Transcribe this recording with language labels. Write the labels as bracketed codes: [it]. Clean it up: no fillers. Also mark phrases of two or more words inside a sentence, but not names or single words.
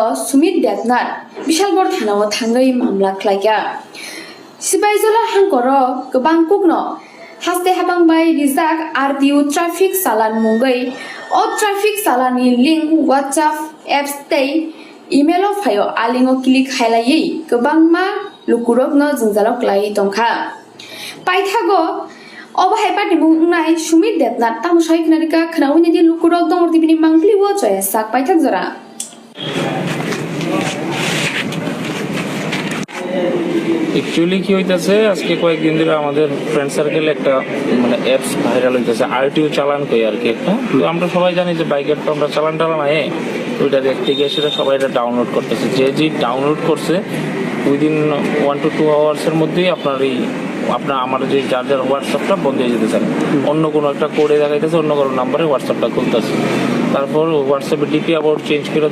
[trp] Sumit Debnath Bishalgor thanao thangai mamla khlaika Sibaijala hangkoro gobang kukno haste habang bai rijak RTO traffic salan mungai o traffic salani link WhatsApp apps tei email o phayo alingo click hailai gobang ma lukurok no jungjalo klai tongkha paithago obo hai pati mungnai Sumit Debnath tamsai knarika khnauni di lukurok dongor tibini mangpli wo choya sak paithak jora [bn] एक्चुअली কি হইতাছে আজকে কয়েকদিন ধরে আমাদের ফ্রেন্ড সার্কেলে একটা মানে অ্যাপস ভাইরাল হইতাছে আরটিও চালান কই আর কি একটা তো আমরা সবাই জানি যে বাইকের তো আমরা চালান টালানায় ওইটা দেখতে গিয়ে সেটা সবাই এটা ডাউনলোড করতেছে যে ডাউনলোড করছে [en] within 1 to 2 hours [bn] মধ্যেই আপনার এই আমার যে যার হোয়াটসঅ্যাপটা বন্ধ হয়ে যেতেছে অন্য কোনো একটা কোডে দেখাইতেছে অন্য কোনো নাম্বারে হোয়াটসঅ্যাপটা খুলতেছে তারপর হোয়াটসঅ্যাপে ডিপি আবার চেঞ্জ করে